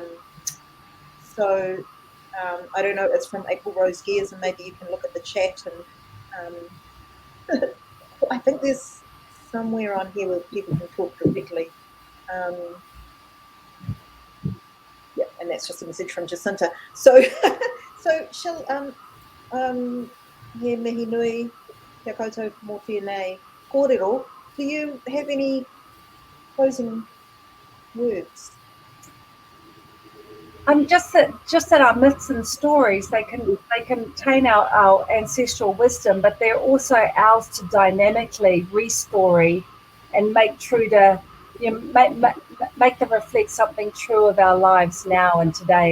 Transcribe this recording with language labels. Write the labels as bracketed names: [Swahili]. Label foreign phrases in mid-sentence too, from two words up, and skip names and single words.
[English] I don't know, it's from April Rose Gears, and maybe you can look at the chat. And I think there's somewhere on here where people can talk directly. Yeah, and that's just a message from Jacinta. So shall he [Māori] mihi nui, kia koutou mō tēnei kōrero. [English] Do you have any closing words? Just that our myths and stories, they contain our ancestral wisdom, but they're also ours to dynamically re-story and make true to, you know, make them reflect something true of our lives now and today.